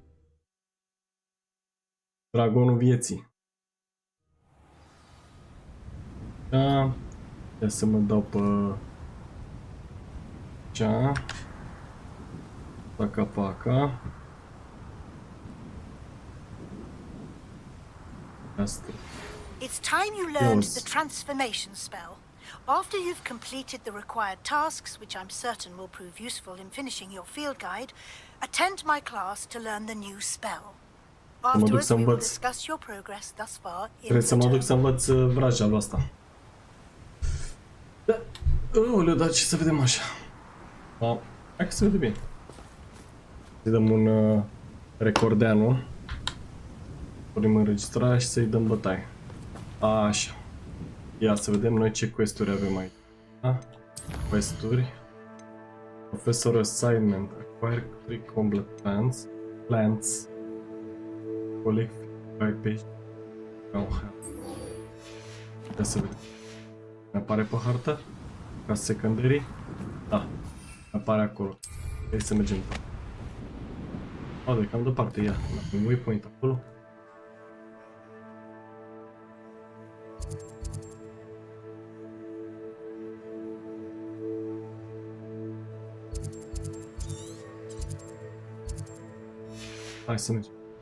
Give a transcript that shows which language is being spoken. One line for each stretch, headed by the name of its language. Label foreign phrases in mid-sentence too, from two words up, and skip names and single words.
Romanian: Dragonul vieții. Da. Ia să mă dau pe... Cea. Paca. Asta.
English: It's time you learned the transformation spell. After you've completed the required tasks, which I'm certain will prove useful in finishing your field guide, attend my class to learn the new spell. Afterwards, we will discuss your progress thus far in
Romanian: Trebuie să mă duc să învăț vraja lui asta. Da. Oleu, dar ce să vedem așa? Da. Hai că se vede bine. Să-i dăm un recordeanu. Punem înregistrarea și să-i dăm bătaie. Așa. Ia să vedem noi ce quest-uri avem aici. Da? Quest-uri.
English: Professor assignment. Acquire 3 combat plants. Collect 5 page.
Romanian: Ia să vedem. Ne apare pe hartă? Ca secondary? Da. Ne apare acolo. Hai să mergem. De cam departe ea. Avem waypoint acolo. Hai să mergem.